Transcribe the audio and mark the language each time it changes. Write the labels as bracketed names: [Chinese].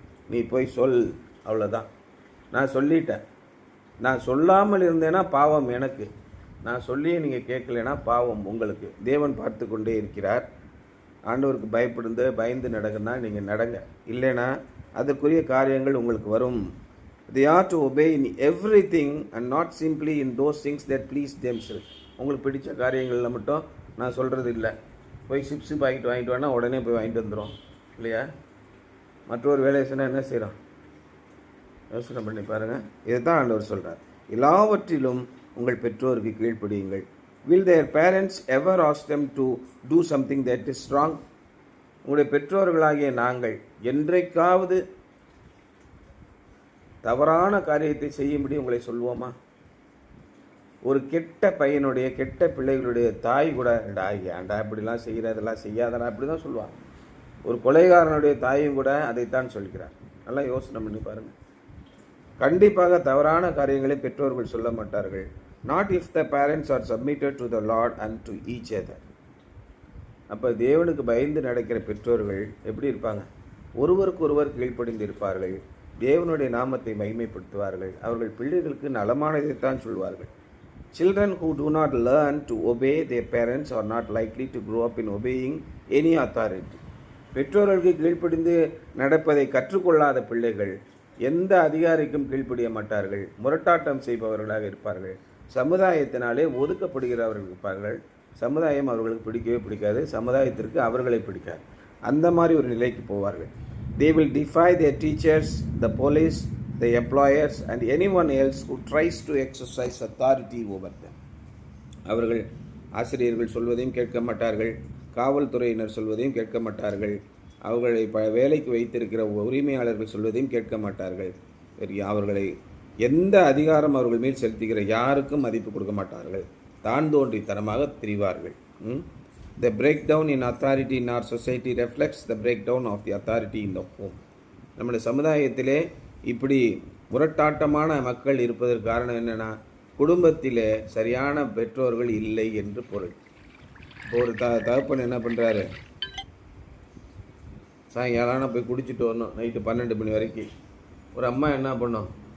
[Tamil] நீ போய் சொல், அவ்வளோதான். நான் சொல்லிட்டேன். நான் சொல்லாமல் இருந்தேன்னா பாவம் எனக்கு. நான் சொல்லியே நீங்கள் கேட்கலைன்னா பாவம் உங்களுக்கு. தேவன் பார்த்து கொண்டே இருக்கிறார். ஆண்டவருக்கு பயந்து நடங்கன்னா நீங்கள் நடங்க. இல்லைன்னா அதற்குரிய காரியங்கள் உங்களுக்கு வரும். [English] They are to obey in everything and not simply in those things that please themselves. [Tamil] உங்களுக்கு பிடிச்ச காரியங்களில் மட்டும் நான் சொல்கிறது இல்லை. போய் சிப்ஸு பாக்கெட் வாங்கிட்டு வானா உடனே போய் வாங்கிட்டு வந்துடும் இல்லையா? மற்றொரு வேலையை சொன்னால் என்ன செய்கிறோம்? யோசனை பண்ணி பாருங்கள். இதை தான் ஆண்டவர் சொல்கிறார். எல்லாவற்றிலும் உங்கள் பெற்றோருக்கு கீழ்ப்படியுங்கள். [English] Will their parents ever ask them to do something that is wrong? [Tamil] உங்களுடைய பெற்றோர்களாகிய நாங்கள் என்றைக்காவது தவறான காரியத்தை செய்யும்படி உங்களை சொல்வோமா? ஒரு கெட்ட பையனுடைய கெட்ட பிள்ளைகளுடைய தாய் கூட ஏன்டா இப்படிலாம் செய்கிறதெல்லாம் செய்யாதடா அப்படி தான் சொல்லுவாங்க. ஒரு கொலைகாரனுடைய தாயும் கூட அதைத்தான் சொல்கிறார். நல்லா யோசனை பண்ணி பாருங்கள். கண்டிப்பாக தவறான காரியங்களை பெற்றோர்கள் சொல்ல மாட்டார்கள். [English] Not if the parents are submitted to the Lord and to each other. [Tamil] அப்போ தேவனுக்கு பயந்து நடக்கிற பெற்றோர்கள் எப்படி இருப்பாங்க? ஒருவருக்கு ஒருவர் கீழ்ப்படிந்து இருப்பார்கள். தேவனுடைய நாமத்தை மகிமைப்படுத்துவார்கள். அவர்கள் பிள்ளைகளுக்கு நலமானதைத்தான் சொல்வார்கள். [English] Children who do not learn to obey their parents are not likely to grow up in obeying any authority. [Tamil] பெற்றோர்களுக்கு கீழ்ப்படிந்து நடப்பதை கற்றுக்கொள்ளாத பிள்ளைகள் எந்த அதிகாரிக்கும் கீழ்ப்படிய மாட்டார்கள். முரட்டாட்டம் செய்பவர்களாக இருப்பார்கள். சமுதாயத்தினாலே ஒதுக்கப்படுகிறவர்கள் இருப்பார்கள். சமுதாயம் அவர்களுக்கு பிடிக்கவே பிடிக்காது. சமுதாயத்திற்கு அவர்களை பிடிக்காது. அந்த மாதிரி ஒரு நிலைக்கு போவார்கள். [English] They will defy their teachers, the police, the employers and anyone else who tries to exercise authority over them. [Tamil] அவர்கள் ஆசிரியர்கள் சொல்வதையும் கேட்க மாட்டார்கள். காவல்துறையினர் சொல்வதையும் கேட்க மாட்டார்கள். அவர்களை வேலைக்கு வைத்திருக்கிற உரிமையாளர்கள் சொல்வதையும் கேட்க மாட்டார்கள். அவர்களை எந்த அதிகாரம் அவர்கள் மேல் செலுத்துகிற யாருக்கும் மதிப்பு கொடுக்க மாட்டார்கள். தான் தோன்றித்தனமாக திரிவார்கள். [English] The breakdown in authority in our society reflects the breakdown of the authority in the home. [Tamil] நம்முடைய சமுதாயத்திலே இப்படி முரட்டாட்டமான மக்கள் இருப்பதற்கு காரணம் என்னென்னா, குடும்பத்திலே சரியான பெற்றோர்கள் இல்லை என்று பொருள். ஒரு தகப்பன் என்ன பண்ணுறாரு? சாயங்காலம் போய் குடிச்சிட்டு வரணும், நைட்டு 12 மணி வரைக்கும். ஒரு அம்மா என்ன பண்ணும்?